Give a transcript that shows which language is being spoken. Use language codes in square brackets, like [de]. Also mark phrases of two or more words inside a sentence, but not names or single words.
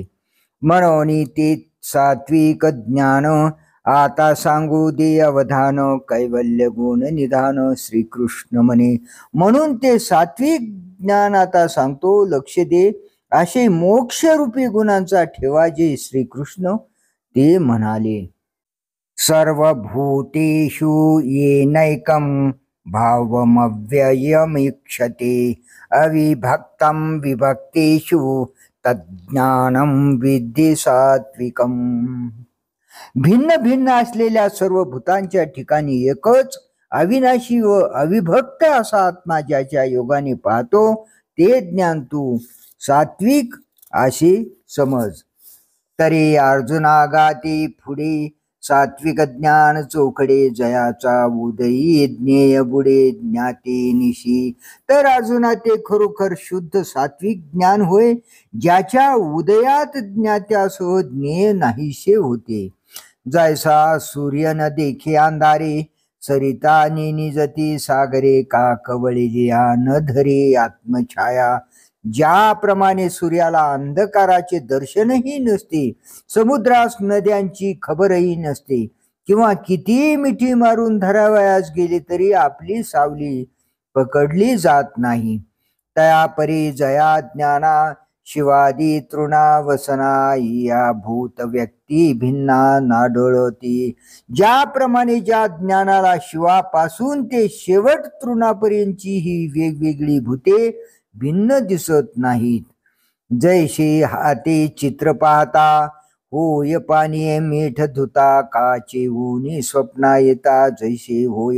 [mr] म्हणून ते सात्विक ज्ञान आता सांगू दे अवधान कैवल्य गुण निधान श्रीकृष्ण म्हणे. म्हणून ते सात्विक ज्ञान आता सांगतो, लक्ष दे. असे मोक्षरूपी गुणांचा ठेवा जे श्रीकृष्ण ते म्हणाले. [sa] सर्वभूतेषु येनैकं भावमव्ययमीक्षते अविभक्तं विभक्तेषु तज्ज्ञानं विद्धि सात्विकम. [mr] भिन्न भिन्न असलेल्या सर्व भूतांच्या ठिकाणी एकच अविनाशी व अविभक्त असा आत्मा ज्याच्या योगाने पाहतो ते ज्ञान तू सात्विक अशी समज. तरी अर्जुना गाती पुढे सात्विक ज्ञान चोखडे जयाचा उदयी ज्ञेय बुडे ज्ञाते निशी. तर अर्जुना ते खरोखर शुद्ध सात्विक ज्ञान होय ज्याच्या उदयात ज्ञात्यासह ज्ञेय नाहीसे होते. जैसा सूर्य न देखे अंधारे सरिता निजती सागरे का कवळिया न धरे आत्मछाया. ज्याप्रमाणे सूर्याला अंधकाराचे दर्शनही नसते, समुद्रास नद्यांची खबरही नसते, किंवा किती मिठी मारून धरावयास गेली तरी आपली सावली पकडली जात नाही, तयापरी जया ज्ञाना शिवादी तृणा वसना या भूत व्यक्ती भिन्ना नाडोळती. ज्याप्रमाणे ज्या ज्ञानाला शिवापासून ते शेवट तृणापर्यंतची ही वेगवेगळी भूते भिन्न दिसत नाहीत. जैसे हाते चित्र पाहता होय पाणी मीठ धुता काचे ऊनी स्वप्ना येता जैसे होय.